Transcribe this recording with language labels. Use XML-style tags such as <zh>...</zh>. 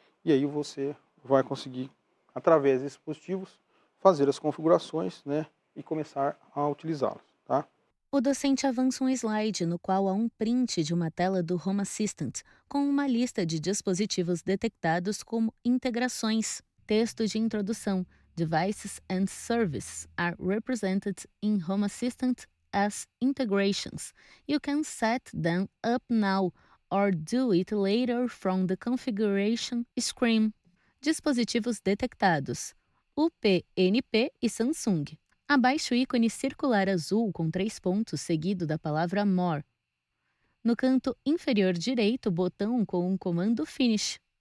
<pt>E aí você vai conseguir, através desses dispositivos, fazer as configurações, né? E começar a utilizá-los, tá? O docente avança um slide no qual há um print de uma tela do Home Assistant, com uma lista de dispositivos detectados como integrações. Texto de introdução.</pt> <en>Devices and services are represented in Home Assistant as integrations. You can set them up now or do it later from the configuration screen.</en> <pt>Dispositivos detectados: UPnP e Samsung. Abaixo o ícone circular azul com 3 pontos seguido da palavra More. No canto inferior direito, botão com o comando Finish.</pt>